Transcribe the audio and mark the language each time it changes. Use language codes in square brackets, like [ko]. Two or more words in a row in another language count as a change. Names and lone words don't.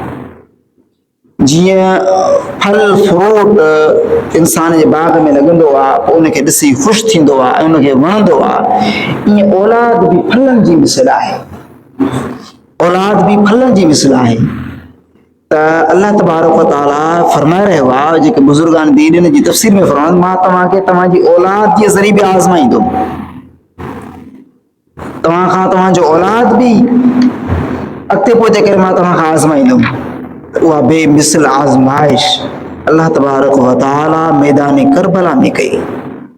[sd] जीअं फल फ्रूट इंसान जे बाग में लॻंदो आहे, पोइ उनखे ॾिसी ख़ुशि थींदो आहे ऐं उनखे वणंदो आहे, ईअं औलाद बि फलनि जी मिसल आहे, औलाद बि फलनि जी मिसल आहे। त [ar] الله تبارك وتعالى [sd] फरमाए रहियो आहे, जेके बुज़ुर्गान दीन जी तफ़सीर में फरमाइनि, मां तव्हांखे तव्हांजी औलाद जे ज़रिए बि आज़माईंदुमि, तव्हां खां तव्हांजो औलाद बि अॻिते पोइते करे मां तव्हां खां आज़माईंदुमि। उहा बेमिसल आज़माइश [ar] الله تبارك وتعالى [sd] मैदान करबला में कई।